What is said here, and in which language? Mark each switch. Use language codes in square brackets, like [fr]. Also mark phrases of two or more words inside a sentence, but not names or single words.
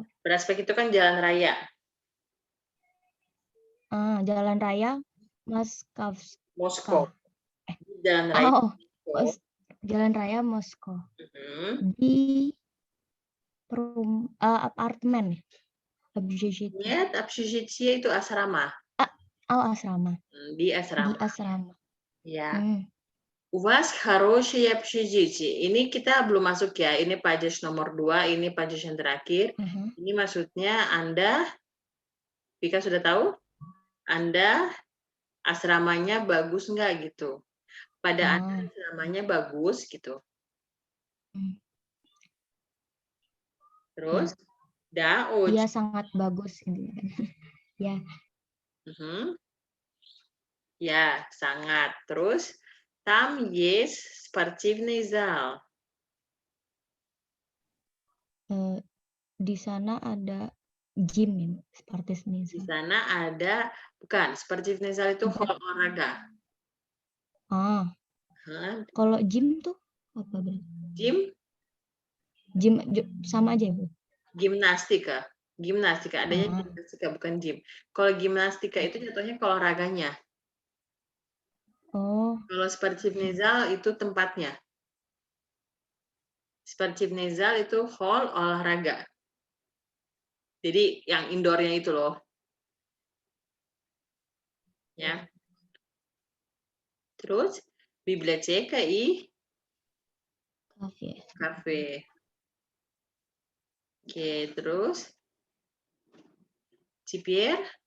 [id] Prospek itu kan jalan raya. Jalan raya Moscow. Moskow. Jalan raya. Jalan raya Moskow. Mhm. Di apartemen. [ru] Нет, общежитие [id] itu asrama. Asrama. Di asrama. Di asrama. Ya. [ru] У вас хорошее общежитие. [id] Ini kita belum masuk ya. Ini pages nomor 2, ini pages yang terakhir. Ini maksudnya Anda, Vika sudah tahu? Anda asramanya bagus nggak gitu? Pada Anda asramanya bagus gitu. Terus, Iya sangat bagus. Ya. Ya, sangat. Terus, [ru] там есть спортивный зал. [id] Di sana ada gym ya, спортивный Di [ru] зал. [id] sana ada, bukan, [ru] спортивный зал [id] itu hall olahraga. Kalau gym tuh apa berarti? Gym? Gym sama aja Bu. Gimnastika. Gimnastika, adanya gimnastika bukan gym. Kalau gimnastika itu jatuhnya ke olahraganya. Kalau [ru] спортивный зал [id] itu tempatnya. [ru] Спортивный зал [id] itu hall olahraga. Jadi yang indoornya itu loh. Ya. [ru] Terus библиотека и кафе. [id] Oke, terus Теперь